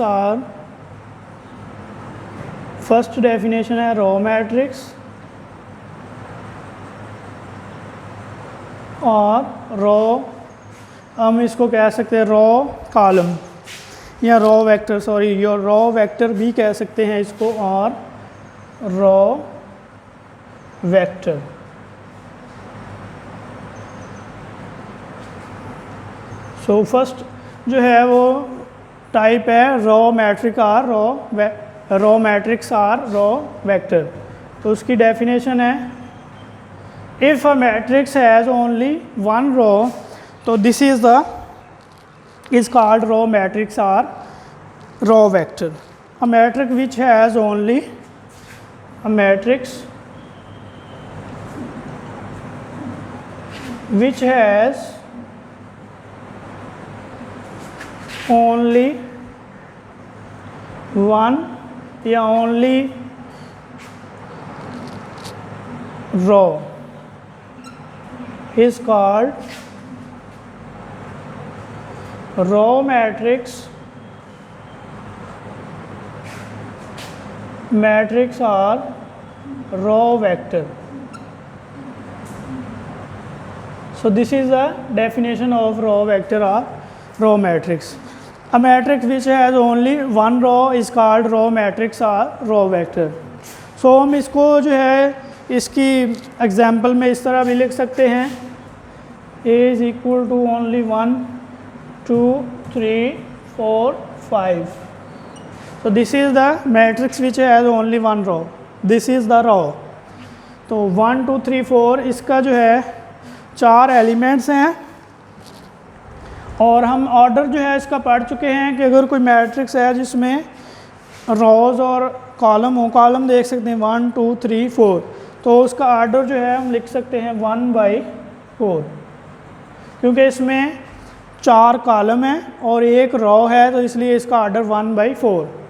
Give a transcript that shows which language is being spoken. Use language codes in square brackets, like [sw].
[hi] और first definition है row matrix, और रो हम इसको कह सकते हैं रो कॉलम या रो वेक्टर, सॉरी यो रो वेक्टर भी कह सकते हैं इसको, और रो वेक्टर. सो फर्स्ट जो है वो टाइप है रो matric are row matrix are row vector. तो उसकी डेफिनेशन है [en] if a matrix has only one row, so this is called row matrix or row vector. A matrix which has only a matrix which has only one या only row is called row matrix. Matrix or row vector. So this is the definition of row vector or row matrix. A matrix which has only one row is called row matrix or row vector. [hi] So हम इसको जो है इसकी example में इस तरह भी लिख सकते हैं, [en] A is equal to only 1 2 3 4 5. So this is the matrix which has only one row. This is the row. [hi] तो 1 2 3 4 इसका जो है 4 एलिमेंट्स हैं, और हम ऑर्डर जो है इसका पढ़ चुके हैं कि अगर कोई मैट्रिक्स है जिसमें रोज़ और कॉलम हो, कॉलम देख सकते हैं 1 2 3 4, तो उसका ऑर्डर जो है हम लिख सकते हैं 1/4, क्योंकि इसमें 4 कॉलम हैं और एक रो है, तो इसलिए इसका ऑर्डर 1/4।